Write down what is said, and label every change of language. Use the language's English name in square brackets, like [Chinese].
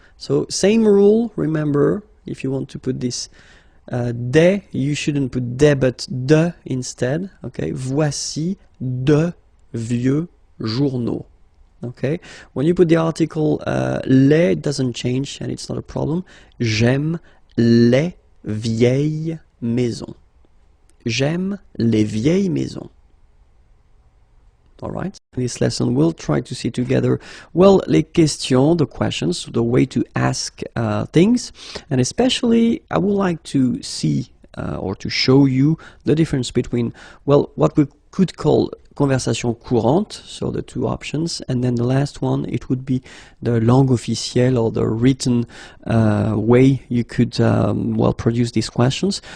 [English] So same rule, remember, if you want to put this des, you shouldn't put des but de instead. [French] Okay, voici de vieux journaux. [English] Okay, when you put the article les, it doesn't change and it's not a problem. [French] J'aime les vieilles maisons. J'aime les vieilles maisons. [English] All right. In this lesson, we'll try to see together, well, les questions, the questions, the way to ask things, and especially I would like to see or to show you the difference between, well, what we could call conversation courante, so the two options, and then the last one, it would be the langue officielle or the written way you could, well, produce these questions.